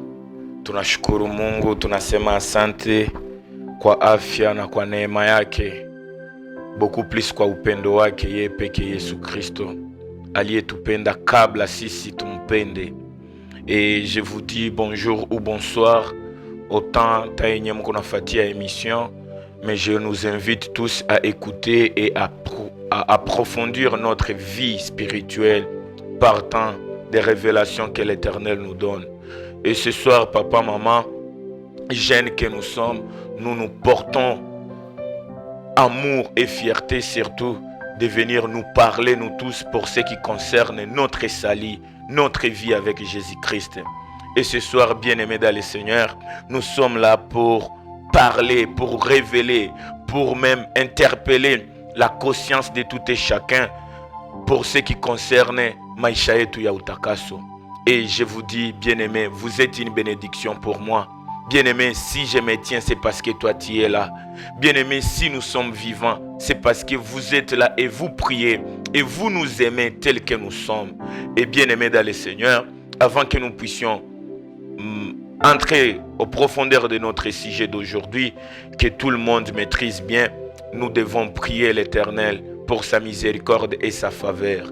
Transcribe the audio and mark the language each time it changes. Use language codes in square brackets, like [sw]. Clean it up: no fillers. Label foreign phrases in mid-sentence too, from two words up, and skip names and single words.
[sw] Tunashukuru Mungu, tunasema asante kwa afya na kwa neema yake, [fr] beaucoup plus [sw] kwa upendo wake yeye peke Yesu Kristo aliyetupenda kabla sisi tumpende. [fr] Et je vous dis bonjour ou bonsoir autant [sw] tayenye mko nafatia [fr] émission, mais je nous invite tous à écouter et à approfondir notre vie spirituelle partant des révélations que l'Éternel nous donne. Et ce soir, papa, maman, jeunes que nous sommes, nous nous portons amour et fierté surtout de venir nous parler, nous tous, pour ce qui concerne notre salut, notre vie avec Jésus-Christ. Et ce soir, bien-aimés dans le Seigneur, nous sommes là pour parler, pour révéler, pour même interpeller la conscience de tout et chacun pour ce qui concerne [sw] maisha yetu ya utakaso. [fr] Et je vous dis, bien-aimé, vous êtes une bénédiction pour moi. Bien-aimé, si je me tiens, c'est parce que toi tu es là. Bien-aimé, si nous sommes vivants, c'est parce que vous êtes là et vous priez et vous nous aimez tels que nous sommes. Et bien-aimé dans le Seigneur, avant que nous puissions entrer aux profondeurs de notre sujet d'aujourd'hui, que tout le monde maîtrise bien, nous devons prier l'Éternel pour sa miséricorde et sa faveur.